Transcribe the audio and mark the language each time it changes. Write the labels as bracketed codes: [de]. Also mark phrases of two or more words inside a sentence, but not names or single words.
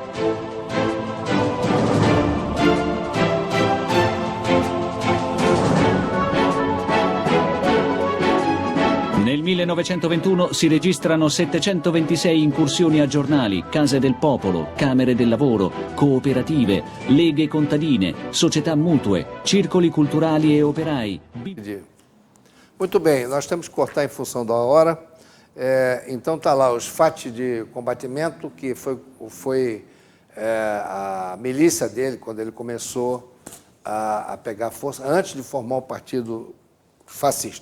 [it] Nel 1921 si registrano 726 incursioni a giornali, case del popolo, camere del lavoro, cooperative, leghe contadine, società mutue, circoli culturali e operai. [pt] Muito bem, nós temos que cortar em função da hora. Então está lá os fatos de combatimento, que foi a milícia dele, quando ele começou a pegar força, antes de formar o partido fascista.